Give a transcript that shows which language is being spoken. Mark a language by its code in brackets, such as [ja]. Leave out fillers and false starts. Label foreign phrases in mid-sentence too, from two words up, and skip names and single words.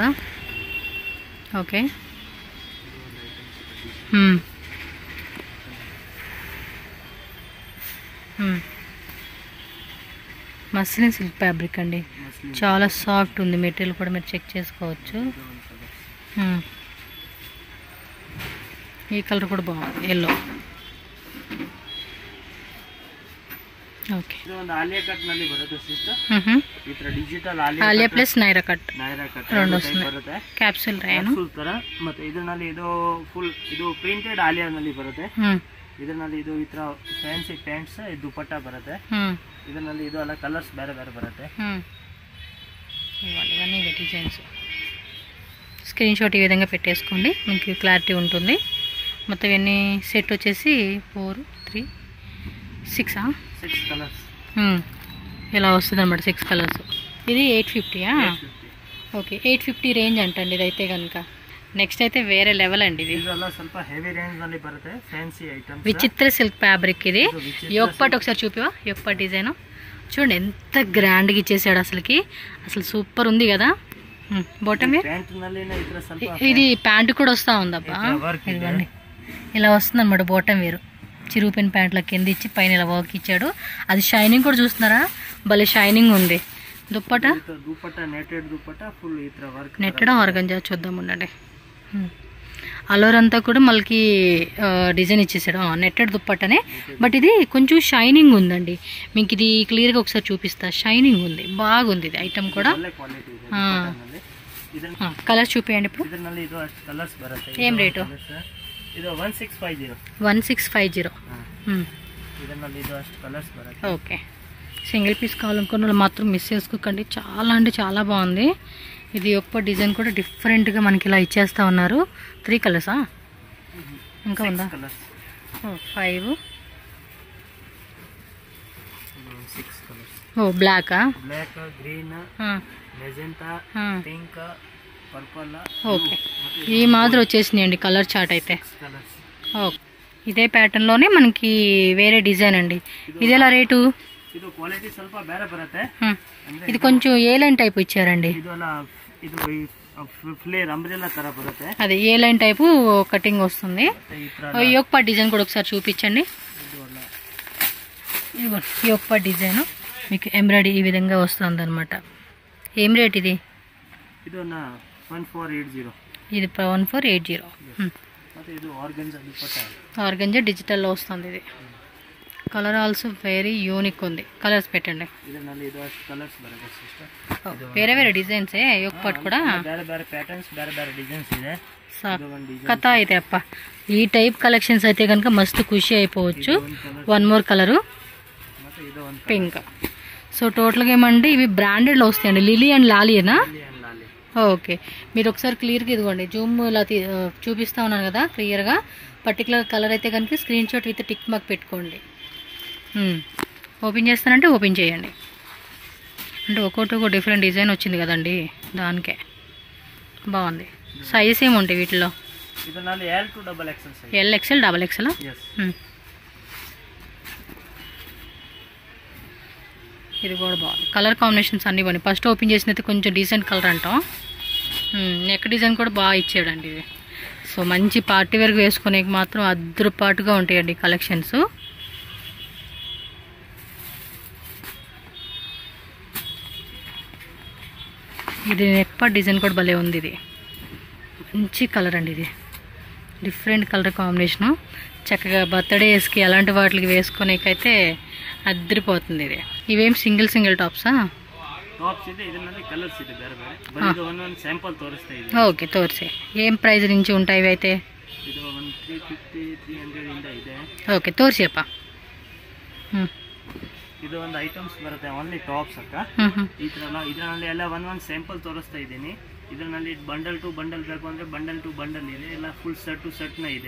[te] ఓకే, [en] muslin silk fabric [te] అండి, చాలా సాఫ్ట్ ఉంది. మెటీరియల్ కూడా మీరు చెక్ చేసుకోవచ్చు. ఈ కలర్ కూడా బాగుంది, ఎల్లో. ఓకే, [kn] ಇದು ಒಂದು ಆಲಿಯಾ ಕಟ್ ನಲ್ಲಿ ಬರುತ್ತೆ ಸಿಸ್ಟರ್. ಈ ತರ ಡಿಜಿಟಲ್ ಆಲಿಯಾ ಪ್ಲಸ್ ನೈರಾ ಕಟ್ రెండు ಬರುತ್ತೆ. వస్తుంది. ಕ್ಯಾಪ್ಸೂಲ್ ರೇನು ತರ. ಮತ್ತೆ ಇದರಲ್ಲಿ ಇದು ಫುಲ್ ಇದು ಪ್ರಿಂಟೆಡ್ ಆಲಿಯಾ ನಲ್ಲಿ ಬರುತ್ತೆ. ಇದರಲ್ಲಿ ಇದು ಈ ತರ ಫ್ಯಾನ್ಸಿ ಪ್ಯಾಂಟ್ಸ್, ಇದು ದುಪಟ್ಟಾ ಬರುತ್ತೆ. ಇದರಲ್ಲಿ ಇದು ಎಲ್ಲ ಕಲರ್ಸ್ ಬೇರೆ ಬೇರೆ ಬರುತ್ತೆ. [te] ఇవన్నీ డిజైన్స్. స్క్రీన్ షాట్ ఈ విధంగా పెట్టేసుకోండి, మీకు క్లారిటీ ఉంటుంది. మొత్తం ఇవన్నీ సెట్ వచ్చేసి 4, 3, 6 కలర్స్ ఇలా వస్తుంది అనమాట. 6 కలర్స్. ఇది 850. ఓకే, 850 రేంజ్ అంటండి ఇదైతే కనుక. నెక్స్ట్ అయితే వేరే లెవెల్ అండి ఇది. [kn] ಇದೆಲ್ಲ ಸ್ವಲ್ಪ [en] heavy range [kn] ನಲ್ಲಿ ಬರುತ್ತೆ. [en] fancy items, [te] విచిత్ర [en] silk fabric [te] ఇది. యోగపాట్ ఒకసారి చూపివా? యోగపాట్ డిజైన్ చూడండి ఎంత గ్రాండ్గా ఇచ్చేసాడు అసలుకి. అసలు సూపర్ ఉంది కదా. బాటమ్ ಪ್ಯಾಂಟ್ ನಲ್ಲಿ ಈ ತರ ಸ್ವಲ್ಪ ఇది ప్యాంట్ కూడా వస్తూ ఉందబ్బా. ఇదిగోండి ఇలా వస్తుంది అనమాట. బాటమ్ వేరు చిరుపిన్ ప్యాంట్ల కింద ఇచ్చి పైన ఇలా వర్క్ ఇచ్చాడు. అది షైనింగ్ కూడా చూస్తున్నారా, భలే షైనింగ్ ఉంది. దుప్పటా దుపట్టా నెట్టెడ్ దుపట్టా ఫుల్ ఈ ತರ వర్క్. నెట్టెడ్ ఆర్గంజా చూద్దాం ఉండండి. అలోర్ అంతా కూడా మనకి డిజైన్ ఇచ్చేసాడు. నెట్టెడ్ దుప్పట్టనే, బట్ ఇది కొంచెం షైనింగ్ ఉందండి. మీకు ఇది క్లియర్గా ఒకసారి చూపిస్తా. షైనింగ్ ఉంది, బాగుంది ఇది ఐటమ్ కూడా. కలర్ చూపించండి ఇప్పుడు. [kn] ಇದರಲ್ಲಿ ಇದು ಅಷ್ಟು ಕಲರ್ಸ್ ಬರುತ್ತೆ. [te] ఏం రేటు? [kn] ಇದು 1650. 1650. ಇದರಲ್ಲಿ ಇದು ಅಷ್ಟು కలర్స్ బರುತ್ತೆ. [te] ఓకే, [en] single piece [te] కావాలనుకున్న వాళ్ళు మాత్రం మిస్ చేసుకోకండి. చాలా అంటే చాలా బాగుంది. ఇది ఒక్క డిజైన్ కూడా డిఫరెంట్గా మనకి ఇలా ఇచ్చేస్తా ఉన్నారు. 3 కలర్సా ఇంకా ఉందా? 5. 6 కలర్స్. ఓ బ్లాకా? [en] black, green, magenta, pink, purple. [te] ఓకే, ఈ మాదిరి వచ్చేసినాయండి కలర్ చార్ట్ అయితే. కలర్స్. ఓకే, ఇదే ప్యాటర్న్లోనే మనకి వేరే డిజైన్ అండి. ఇది ఎలా రేటు? [kn] ಇದು ಕ್ವಾಲಿಟಿ ಸ್ವಲ್ಪ ಬೇರೆ ಬರುತ್ತೆ. [te] ఇది కొంచెం [en] A line type [te] ఇచ్చారండి. [kn] ಇದು [en] flare umbrella [kn] ತರ బರುತ್ತೆ. [te] అది [en] A line type cutting [te] వస్తుంది. యోగపాట్ డిజైన్ కూడా ఒకసారి చూపించండి. యోగపాట్ డిజైన్ మీకు ఎంబ్రాయిడరీ ఈ విధంగా వస్తుంది అనమాట. ఏం రేట్ ఇది? [kn] ಇದು 1480. [te] ఇది 1480. [kn] ಮತ್ತೆ ಇದು ఆర్గంజా దుపట్టా. [te] ఆర్గంజా డిజిటల్లో వస్తుంది ఇది. [en] colour also very unique [te] ఉంది. కలర్స్ పెట్టండి. [kn] ಇದರಲ್ಲಿ ಇದು ಅಷ್ಟು ಕಲರ್ಸ್ ಬರುತ್ತೆ ಸಿಸ್ಟರ್. [te] వేరే వేరే డిజైన్స్ యోగపాట్ కూడా [kn] ಬೇರೆ ಬೇರೆ ಪ್ಯಾಟರ್ನ್ಸ್, ಬೇರೆ ಬೇರೆ ಡಿಸೈನ್ಸ್ ಇದೆ. [te] కథ అయితే అప్ప ఈ టైప్ కలెక్షన్స్ అయితే కనుక మస్తు ఖుషి అయిపోవచ్చు. 1 [en] more colour [te] పింక్. సో టోటల్గా ఏమంటే ఇవి బ్రాండెడ్లో వస్తాయండి. లిలీ అండ్ లాలీనా? ఓకే, మీరు ఒకసారి క్లియర్గా ఇదిగోండి జూమ్ ఇలా చూపిస్తా ఉన్నాను కదా క్లియర్గా. పర్టికులర్ కలర్ అయితే కనుక [en] screen shot with tick mark [te] పెట్టుకోండి. ఓపెన్ చేస్తానంటే ఓపెన్ చేయండి. అంటే ఒక్కొక్క డిఫరెంట్ డిజైన్ వచ్చింది కదండి, దానికే బాగుంది. సైజ్ ఏముంటాయి వీటిలో? [kn] ಇದರಲ್ಲಿ [en] L to XXL [kn] ಸೈಜ್. [te] LXL, XXL. ఇది కూడా బాగుంది. [en] colour combinations [te] అన్నీ బాగున్నాయి. ఫస్ట్ ఓపెన్ చేసినైతే కొంచెం [en] decent colour [te] అంటాం. [en] neck design [te] కూడా బాగా ఇచ్చాడండి ఇది. సో మంచి పార్టీ వేర్కి వేసుకునే మాత్రం అద్రుపాటుగా ఉంటాయండి కలెక్షన్స్. ఇది [en] neck part design [te] కూడా భలే ఉంది. ఇది మంచి కలర్ అండి. ఇది [en] different colour combination. [te] చక్కగా బర్త్డేస్కి అలాంటి వాటికి వేసుకునేకైతే అద్దరిపోతుంది. ఇది ఇవేం సింగిల్ టాప్సా? [kn] ಟಾಪ್ಸ್ ಇದೆ, ಇದರಲ್ಲಿ ಕಲರ್ಸ್ ಇದೆ ಬೇರೆ ಬೇರೆ. ಬರೀ ಇದು ಒಂದೊಂದು ಸ್ಯಾಂಪಲ್ ತೋರಿಸ್ತಾ ಇದೆ. ಓಕೆ, ತೋರಿಸಿ. ಏನ್ ಪ್ರೈಸ್ [te] నుంచి ఉంటాయి ఇవి అయితే? [kn] ಇದು ಒಂದು 350 300 ಇಂದ ಇದೆ. ಓಕೆ, ತೋರಿಸಿ ಅಪ್ಪ. ಇದು ಒಂದು ಐಟಮ್ಸ್ ಬರುತ್ತೆ, [en] only tops [kn] ಅಕ್ಕ. ಈ ತರ ಇದರಲ್ಲಿ ಎಲ್ಲ ಒಂದೊಂದು ಸ್ಯಾಂಪಲ್ ತೋರಿಸ್ತಾ ಇದ್ದೀನಿ. ಇದರಲ್ಲಿ [en] bundle to bundle [kn] ಬೇಕು ಅಂದ್ರೆ [en] bundle to bundle [kn] ಇದೆ, ಎಲ್ಲ [en] full set to set [kn] ನ ಇದೆ.